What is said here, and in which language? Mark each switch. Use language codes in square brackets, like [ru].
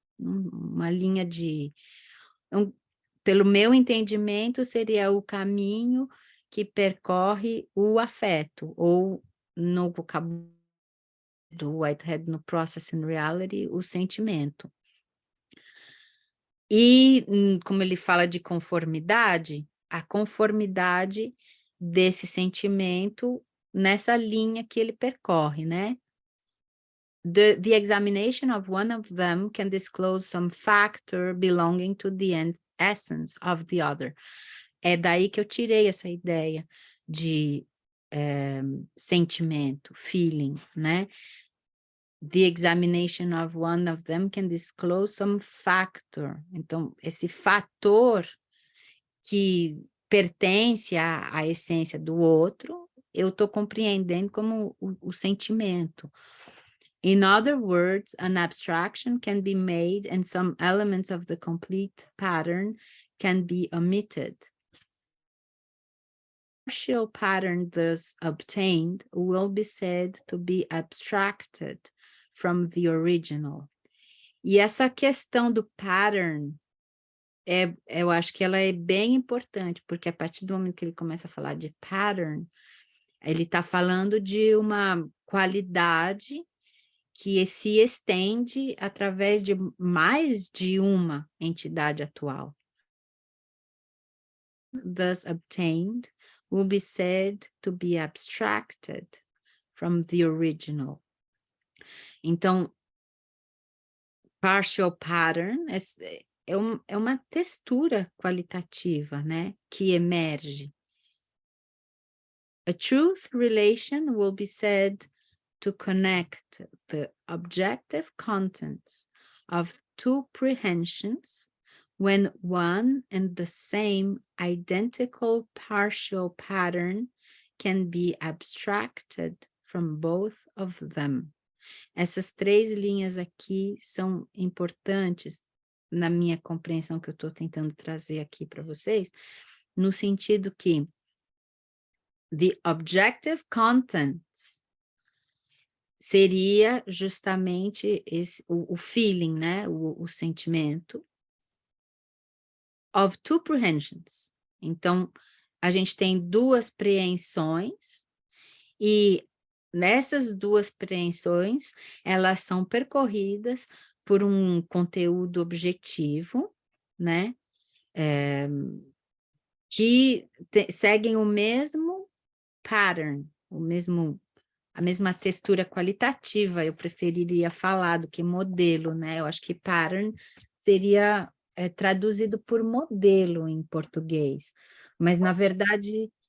[pt] Uma linha de. Pelo meu entendimento, seria o caminho que percorre o afeto, ou no vocabulário do Whitehead, no Process and Reality, o sentimento. E, como ele fala de conformidade, a conformidade desse sentimento nessa linha que ele percorre, né? [en] The examination of one of them can disclose some factor belonging to the essence of the other. [pt] É daí que eu tirei essa ideia de sentimento, feeling, né? [en] The examination of one of them can disclose some factor. [pt] Então, esse fator que pertence à essência do outro, eu estou compreendendo como o sentimento. [en] In other words, an abstraction can be made and some elements of the complete pattern can be omitted. Partial pattern thus obtained will be said to be abstracted from the original. [pt] E essa questão do pattern, eu acho que ela é bem importante, porque a partir do momento que ele começa a falar de pattern, ele está falando de uma qualidade que se estende através de mais de uma entidade atual. [en] Thus obtained will be said to be abstracted from the original. [pt] Então, partial pattern é uma textura qualitativa, né, que emerge. [en] A truth relation will be said to connect the objective contents of two prehensions when one and the same identical partial pattern can be abstracted from both of them. [pt] Essas três linhas aqui são importantes na minha compreensão que eu estou tentando trazer aqui para vocês, no sentido que [en] the objective contents [pt] seria justamente o feeling, né? O sentimento [en] of two prehensions. [pt] Então, a gente tem duas preensões e nessas duas preensões, elas são percorridas por um conteúdo objetivo, né? Que seguem o mesmo pattern, a mesma textura qualitativa, eu preferiria falar do que modelo, né? Eu acho que pattern seria traduzido por modelo em português, mas na verdade...